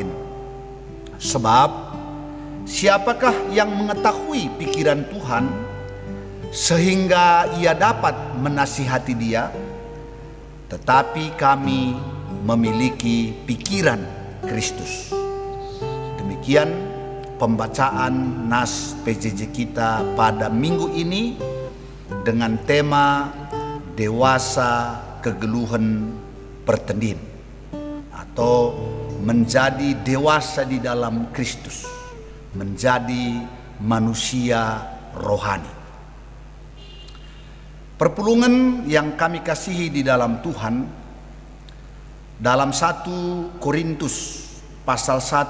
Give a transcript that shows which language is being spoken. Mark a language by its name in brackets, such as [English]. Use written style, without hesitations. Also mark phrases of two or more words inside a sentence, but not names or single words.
[Indonesian] Sebab siapakah yang mengetahui pikiran Tuhan sehingga ia dapat menasihati dia? Tetapi kami memiliki pikiran Kristus. Demikian pembacaan nas PJJ kita pada minggu ini dengan tema [Batak Karo] dewasa kegeluhan pertendin [Indonesian] atau menjadi dewasa di dalam Kristus, menjadi manusia rohani. Perpulungan yang kami kasihi di dalam Tuhan, dalam 1 Korintus pasal